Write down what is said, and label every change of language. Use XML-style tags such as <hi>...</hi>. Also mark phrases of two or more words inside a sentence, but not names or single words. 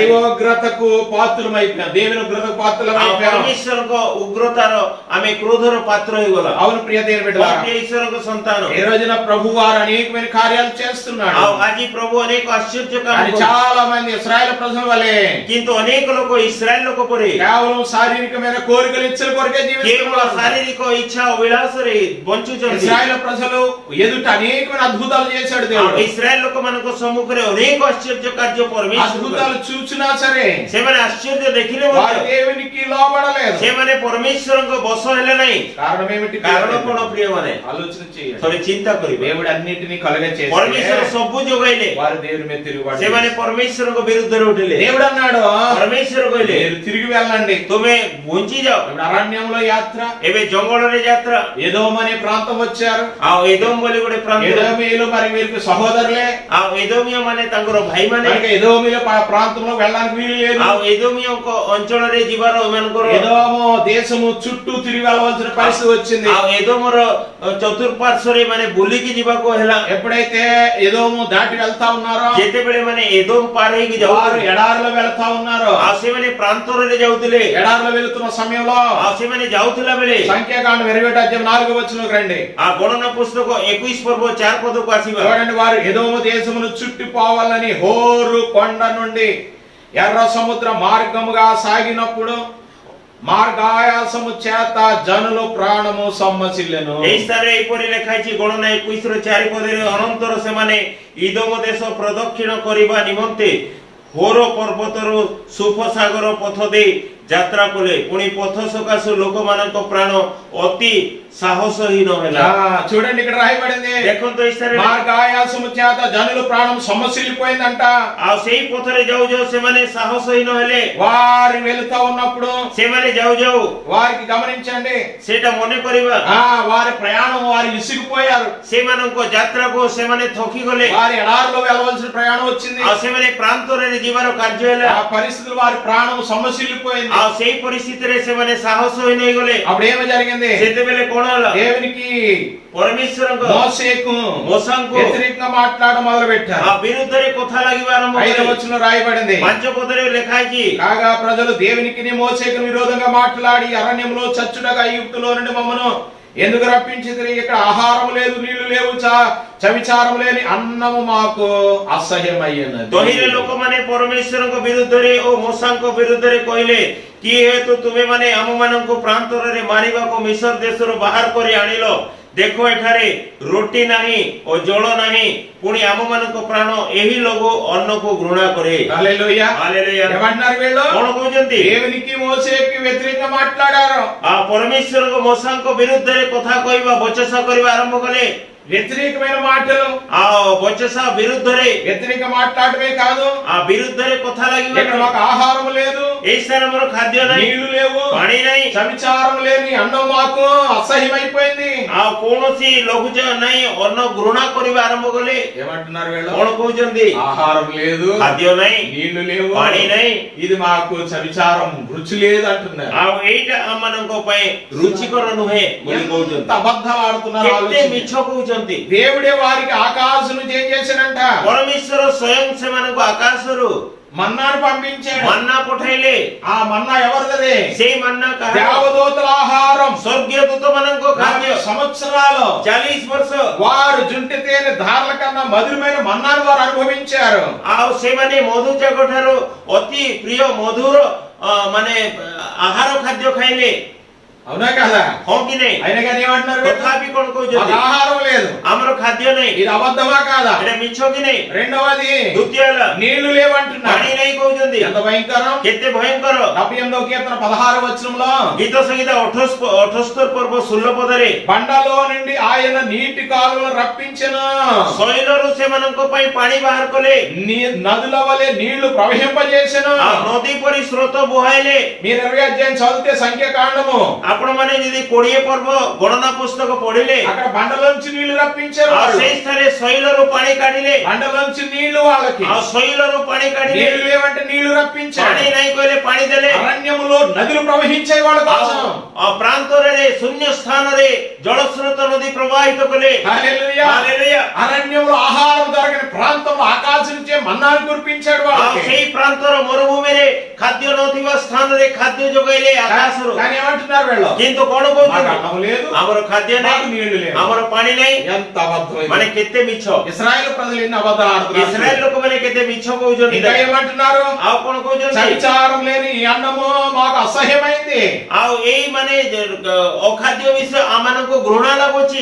<te>దైవోగ్రతకు పాత్రలమైపోయాం, దేవుని ఉగ్రతకు</te> <or>ଆଉ</or> <te>పాత్రలమైపోయాం।</te> <or>ପରମେଶ୍ୱରଙ୍କ ଉଗ୍ରତାର ଆମେ କ୍ରୋଧର ପାତ୍ର ହେଇଗଲା।</or> <te>అవును ప్రియ దేవుని బిడ్డలారా,</te> <or>ପ୍ରିୟ ଈଶ୍ୱରଙ୍କ ସନ୍ତାନ,</or> <te>ఈ రోజున ప్రభు వారు అనేకమైన కార్యాలు చేస్తున్నాడు।</te> <or>ଆଉ ଆଜି ପ୍ରଭୁ ଅନେକ ଆଶ୍ଚର୍ଯ୍ୟ କାମ</or> <te>కానీ</te> <or>କରୁଛନ୍ତି।</or> <te>చాలా మంది ఇశ్రాయేలు ప్రజల వలె</te> <or>କିନ୍ତୁ ଅନେକ ଲୋକ ଇସ୍ରାଏଲ ଲୋକ ପରି</or> <te>కేవలం శారీరకమైన కోరికలు ఇచ్చల కొరకే కేవలం జీవిస్తున్నారు.</te> <or>ଶାରୀରିକ ଇଚ୍ଛା ବିଳାସରେ ବଞ୍ଚୁଛନ୍ତି.</or> <te>ఇశ్రాయేల్ ప్రజలు ఎదుట అనేకమైన అద్భుతాలు చేశాడు దేవుడు.</te> <or>ఇశ్రాయేల్ ଲୋକମାନଙ୍କ ସମ୍ମୁଖରେ ଅନେକ ଆଶ୍ଚର୍ଯ୍ୟ କାର୍ଯ୍ୟ ପରମେଶ୍ୱର</or> <te>అద్భుతాలు చూచినా సరే</te> <or>ସେମାନେ ଆଶ୍ଚର୍ଯ୍ୟ ଦେଖିଲେ</or> <te>వారు</te> <or>ମଧ୍ୟ</or> <te>దేవునికి లోబడలేదు.</te> <or>ସେମାନେ ପରମେଶ୍ୱରଙ୍କ ବଶ ହେଲେ ନାହିଁ.</or> <te>కారణం ఏమిటి?</te> <or>କାରଣ କଣ ପ୍ରିୟମାନେ?</or> <te>ఆలోచన చేయండి.</te> <or>ଥରେ ଚିନ୍ତା କରିବେ.</or> <te>దేవుడు అన్నిటినీ కలుగచేసి</te> <or>ପରମେଶ୍ୱର ସବୁ ଯୋଗାଇଲେ,</or> <te>వారు దేవుని మీద తిరుగుబాటు</te> <or>ସେମାନେ ପରମేଶ୍ୱରଙ୍କ ବିରୁଦ୍ଧରେ ଉଠିଲେ.</or> <te>దేవుడు అన్నాడు</te> <or>ପରମେଶ୍ୱର କହିଲେ</or> <te>మీరు తిరిగి వెళ్ళండి.</te> <or>ତୁମେ ଘୁଞ୍ଚି ଯାଅ.</or> <te>ఇప్పుడు అరణ్యంలో యాత్ర,</te> <or>ଏବେ ଜଙ୍ଗଲରେ ଯାତ୍ରା.</or> <te>ఎదోము అనే ప్రాంతం వచ్చారు.</te> <or>ଆଉ ଏଦୋମ ବୋଲି ଗୋଟେ ପ୍ରାନ୍ତ.</or> <te>ఎదోమీయులు మరి వీరికి సహోదరులే.</te> <or>ଆଉ ଏଦୋମିୟ ମାନେ ତାଙ୍କର ଭାଇମାନେ.</or> <te>కనుక ఎదోమీల ప్రాంతంలో వెళ్ళడానికి వీలు లేదు.</te> <or>ଆଉ ଏଦୋମିୟଙ୍କ ଅଞ୍ଚଳରେ ଯିବାର ଏମାନଙ୍କର</or> <te>ఎదోము దేశము చుట్టూ తిరిగి వెళ్ళవలసిన పరిస్థితి వచ్చింది.</te> <or>ଆଉ ଏଦୋମର ଚତୁଃପାର୍ଶ୍ୱରେ ମାନେ ବୁଲିକି ଯିବାକୁ ହେଲା.</or> <te>ఎప్పుడైతే ఎదోము దాటి వెళ్తా ఉన్నారో</te> <or>ଯେତେବେଳେ ମାନେ ଏଦୋମ ପାର ହେଇକି</or> <te>వారు</te> <or>ଯାଉଥିଲେ,</or> <te>ఎడారిలో వెళ్తా ఉన్నారు.</te> <or>ଆଉ ସେମାନେ ପ୍ରାନ୍ତରରେ ଯାଉଥିଲେ.</or> <te>ఎడారిలో వెళుతున్న సమయంలో</te> <or>ଆଉ ସେମାନେ ଯାଉଥିଲା ବେଳେ</or> <te>సంఖ్యాకాండం 28:4 వచనంలోకి రండి.</te> <or>ଆ ଗଣନା ପୁସ୍ତକ 21 ପର୍ବ 4 ପଦକୁ ଆସିବା.</or> <te>చూడండి, వారు ఎదోము దేశమును చుట్టిపోవాలని హోరు కొండ నుండి ఎర్ర సముద్ర మార్గముగా సాగినప్పుడు మార్గాయాసము చేత జనులు ప్రాణము సమ్మసిల్లెను.</te> <or>ଏହି ସ୍ଥାନରେ ଏହିପରି ଲେଖା ହେଇଛି, ଗଣନା 21 ର 4 ପଦରେ ଅନନ୍ତର ସେମାନେ ଇଦୋମ ଦେଶ ପ୍ରଦକ୍ଷିଣ କରିବା ନିମନ୍ତେ ହୋର ପର୍ବତରୁ ସୁଫସାଗର ପଥ ଦେଇ ଯାତ୍ରା କଲେ। ପୁଣି ପଥ ସକାଶୁ ଲୋକମାନଙ୍କ ପ୍ରାଣ ଅତି ସାହସହୀନ ହେଲା।</or> <te>చూడండి, ఇక్కడ రాయబడింది,</te> <or>ଦେଖନ୍ତୁ ଏହି ସ୍ଥାନରେ</or> <te>మార్గాయాసము చేత జనులు ప్రాణం సమ్మసిల్లిపోయిందంట.</te> <or>ଆଉ ସେଇ ପଥରେ ଯାଉ ଯାଉ ସେମାନେ ସାହସହୀନ ହେଲେ।</or> <te>వారు వెళుతా ఉన్నప్పుడు</te> <or>ସେମାନେ ଯାଉ ଯାଉ</or> <te>వారికి గమనించండి,</te> <or>ସେଇଟା ମନେ କରିବା,</or> <te>వారి ప్రయాణం వారు విసిగిపోయారు.</te> <or>ସେମାନଙ୍କ ଯାତ୍ରାକୁ ସେମାନେ ଥକି ଗଲେ।</or> <te>వారి ఎడారిలో వెళ్ళవలసిన ప్రయాణం వచ్చింది.</te> <or>ଆଉ ସେମାନେ ପ୍ରାନ୍ତରେ ଯିବାର କାର୍ଯ୍ୟ ହେଲା।</or> <te>ఆ పరిస్థితులు వారి ప్రాణం సమ్మసిల్లిపోయింది.</te> <or>ଆଉ ସେଇ ପରିସ୍ଥିତିରେ ସେମାନେ ସାହସହୀନ ହେଇଗଲେ।</or> <te>అప్పుడు ఏమి జరిగింది?</te> <or>ସେତେବେଳେ କଣ ହେଲା?</or> <te>దేవునికి</te> <or>ପରମେଶ୍ୱରଙ୍କ</or> <te>మోసేకు</te> <or>ମୋସାଙ୍କୁ</or> <te>వ్యతిరేకంగా మాట్లాడడం మొదలు పెట్టారు.</te> <or>ଆ ବିରୁଦ୍ଧରେ କଥା ଲାଗିବା ଆରମ୍ଭ</or> <te>5వ</te> <or>କଲେ।</or> <te>వచనంలో రాయబడింది,</te> <or>5 పదରେ ଲେଖା ହେଇଛି,</or> <te>కాగా ప్రజలు దేవునికి మోసేకు విరోధంగా మాట్లాడి అరణ్యంలో చచ్చుటగా ఐగుప్తులో నుండి మమ్మను ఎందుకు రప్పించితిరి? ఇక్కడ ఆహారం లేదు, నీళ్లు లేవు, చవిచారం లేని అన్నము మాకు అసహ్యమయ్యన్నది.</te> <or>ତହିଁରେ ଲୋକମାନେ ପରମେଶ୍ୱରଙ୍କ ବିରୁଦ୍ଧରେ ଓ ମୋସାଙ୍କ ବିରୁଦ୍ଧରେ କହିଲେ, କି ହେତୁ ତୁମେ ମାନେ ଆମମାନଙ୍କୁ ପ୍ରାନ୍ତରରେ ମାରିବାକୁ ମିଶର ଦେଶରୁ ବାହାର କରି ଆଣିଲ? ଦେଖ, ଏଠାରେ ରୋଟି ନାହିଁ ଓ ଜଳ ନାହିଁ, ପୁଣି ଆମମାନଙ୍କ ପ୍ରାଣ ଏହି ଲଘୁ ଅନ୍ନକୁ ଘୃଣା କରେ।</or> <te>హల్లెలూయా.</te> <or>ହାଲେଲୁୟା।</or> <te>ఏమన్నారు వీళ్ళు?</te> <or>କଣ କହୁଛନ୍ତି?</or> <te>దేవునికి మోసేకి వ్యతిరేకంగా మాట్లాడారు.</te> <or>ఆ ପରମେଶ୍ୱରଙ୍କ ମୋସାଙ୍କ ବିରୁଦ୍ଧରେ କଥା କହିବା, ବଚସା କରିବା ଆରମ୍ଭ କଲେ।</or> <te>వ్యతిరేకమైన మాటలు,</te> <or>ଆ ବଚସା ବିରୁଦ୍ଧରେ</or> <te>వ్యతిరేక మాట్లాడమే కాదు,</te> <or>ଆ ବିରୁଦ୍ଧରେ କଥା ଲାଗିବା।</or> <te>ఇక్కడ మాకు ఆహారం లేదు,</te> <or>ଏଇ ସ୍ଥାନେ ଆମର ଖାଦ୍ୟ ନାହିଁ,</or> <te>నీళ్లు లేవు,</te> <or>ପାଣି ନାହିଁ,</or> <te>సవిచారం లేని అన్నం మాకు అసహ్యమైపోయింది.</te> <or>ଆଉ କୌଣସି ଲଘୁଚ ନାହିଁ, ଅନ୍ନ ଘୃଣା କରିବା ଆରମ୍ଭ କଲେ।</or> <te>ఏమంటున్నారు వీళ్ళు?</te> <or>କଣ କହୁଛନ୍ତି?</or> <te>ఆహారం లేదు,</te> <or>ଖାଦ୍ୟ ନାହିଁ,</or> <te>నీళ్లు లేవు,</te> <or>ପାଣି ନାହିଁ,</or> <te>ఇది మాకు సవిచారం రుచి లేదు అంటున్నారు.</te> <or>ଆଉ ଏଇଟା ଆମମାନଙ୍କ ପାଇଁ ରୁଚିକର ନୁହେଁ ବୋଲି</or> <te>ఎంత</te> <or>କହୁଛନ୍ତି।</or> <te>అబద్ధాలు ఆడుతున్నారు</te> <or>କେତେ</or> <te>ఆలోచించండి.</te> <or>ମିଛ କହୁଛନ୍ତି।</or> <te>దేవుడే వారికి ఆకాశం ఏం చేశాడంట?</te> <or>ପରମେଶ୍ୱର ସ୍ୱୟଂ ସେମାନଙ୍କୁ ଆକାଶରୁ</or> <te>మన్నాను పంపించాడు.</te> <or>ମନ୍ନା ପଠାଇଲେ।</or> <te>ఆ మన్నా ఎవరిది?</te> <or>ସେଇ మన్నా କାହାର?</or> <te>దేవదూతల ఆహారం.</te> <or>ସ୍ୱର୍ଗୀୟ ଦୂତମାନଙ୍କ ଖାଦ୍ୟ।</or> <te>40 సంవత్సరాలు</te> <or>40 ବର୍ଷ</or> <te>వారు జుంటి తేనె ధారల కన్నా మధురమైన మన్నాను వారు అనుభవించారు.</te> <or>ଆଉ ସେମାନେ ମଧୁଚାକ ଠାରୁ ଅତି ପ୍ରିୟ ମଧୁର ମାନେ ଆହାର ଖାଦ୍ୟ ଖାଇଲେ।</or> <te>అవునా కదా?</te> <or>ହଁ କି ନାହିଁ?</or> <te>అయినా కానీ ఏమంటున్నారు?</te> <or>ତଥାପି କଣ</or> <te>మాకు</te> <or>କହୁଛନ୍ତି?</or> <te>ఆహారం లేదు,</te> <or>ଆମର ଖାଦ୍ୟ ନାହିଁ।</or> <te>ఇది అబద్ధమా కాదా?</te> <or>ଏଟା ମିଛ କି ନାହିଁ?</or> <te>రెండవది,</te> <or>ଦ୍ୱିତୀୟ ହେଲା</or> <te>నీళ్లు లేవంటున్నారు.</te> <or>ପାଣି ନାହିଁ କହୁଛନ୍ତି।</or> <te>ఎంత భయంకరం!</te> <or>କେତେ ଭୟଙ୍କର!</or> <te>78వ కీర్తన 16వ వచనంలో,</te> <or>ଗୀତ ସଂହିତା 78 ପର୍ବ 16 ପଦରେ,</or> <te>బండలో నుండి ఆయన నీటి కాలువలు రప్పించెను,</te> <or>ଶୈଳରୁ ସେମାନଙ୍କ ପାଇଁ ପାଣି ବାହାର କଲେ,</or> <te>నదుల వలె నీళ్లు ప్రవహింపజేసెను.</te> <or>ଆଉ ନଦୀ ପରି ସ୍ରୋତ ବୁହାଇଲେ।</or> <te>మీరు 20 అధ్యాయం చదివితే సంఖ్యాకాండము,</te> <or>ଆପଣ ମାନେ ଯଦି 20 ପର୍ବ ଗଣନା ପୁସ୍ତକ ପଢିଲେ,</or> <te>అక్కడ బండలోంచి నీళ్లు రప్పించారు.</te> <or>ଆଉ</or> <te>వాళ్ళు</te> <or>ସେଇ ସ୍ଥାନରେ ଶୈଳରୁ ପାଣି କାଢିଲେ,</or> <te>బండలోంచి నీళ్లు వాళ్ళకి,</te> <or>ଆଉ ଶୈଳରୁ ପାଣି କାଢିଲେ,</or> <te>నీళ్లు లేవంటే నీళ్లు రప్పించారు.</te> <or>ପାଣି ନାହିଁ କହିଲେ ପାଣି ଦେଲେ,</or> <te>అరణ్యములో నదులు ప్రవహించే వాళ్ళ కోసం.</te> <or>ଆଉ ପ୍ରାନ୍ତରରେ ଶୂନ୍ୟ ସ୍ଥାନରେ ଜଳସ୍ରୋତ నది ପ୍ରବାହିତ କଲେ।</or> <te>హల్లెలూయా.</te> <or>హల్లెలూయా।</or> <te>అరణ్యంలో ఆహారం దొరకని ప్రాంతంలో ఆకాశం నుంచే మన్నాను కురిపించాడు</te> <or>ଆଉ</or> <te>వాళ్ళకి.</te> <or>ସେଇ ପ୍ରାନ୍ତର ମରୁଭୂମିରେ ଖାଦ୍ୟ ନଥିବା ସ୍ଥାନରେ ଖାଦ୍ୟ ଯୋଗାଇଲେ ଆକାଶରୁ।</or> <te>కానీ ఏమంటున్నారు వీళ్ళు?</te> <or>କିନ୍ତୁ କଣ</or> <te>మాకు</te> <or>କହୁଛନ୍ତି?</or> <te>అన్నం లేదు,</te> <or>ଆମର ଖାଦ୍ୟ</or> <te>మాకు</te> <or>ନାହିଁ,</or> <te>నీళ్లు లేవు.</te> <or>ଆମର ପାଣି ନାହିଁ।</or> <te>ఎంత అబద్ధం ఇది.</te> <or>ମାନେ କେତେ ମିଛ!</or> <te>ఇశ్రాయేలు ప్రజలు ఎన్ని అబద్ధాలు ఆడుతున్నారు.</te> <or>ଇସ୍ରାଏଲ ଲୋକମାନେ କେତେ ମିଛ କହୁଛନ୍ତି।</or> <te>ఇంకా ఏమంటున్నారు?</te> <or>ଆଉ କଣ କହୁଛନ୍ତି?</or> <te>సవిచారం లేని ఈ అన్నము మాకు అసహ్యమైంది.</te> <or>ଆଉ ଏଇ ମାନେ ଅଖାଦ୍ୟ ବିଷୟ ଆମମାନଙ୍କୁ ଘୃଣା ଲାଗୁଛି।</or>